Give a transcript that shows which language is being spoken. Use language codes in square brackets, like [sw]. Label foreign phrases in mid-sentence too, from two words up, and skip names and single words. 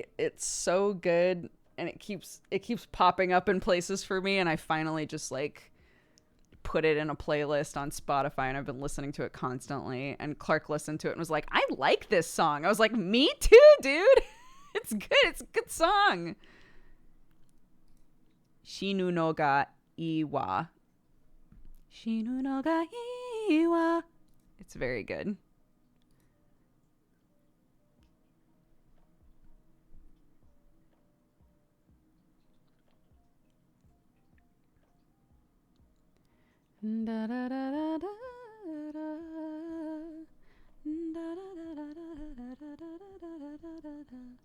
[en] It's so good, and it keeps popping up in places for me, and I finally just like put it in a playlist on Spotify, and I've been listening to it constantly. And Clark listened to it and was like, I like this song. I was like, me too, dude. It's good. It's a good song. [ja] 死ぬのがいいわ. 死ぬのがいいわ. [en] It's very good. Da, da, da, da, da, da. Da, da, da, da, da, da, da, da, da, da.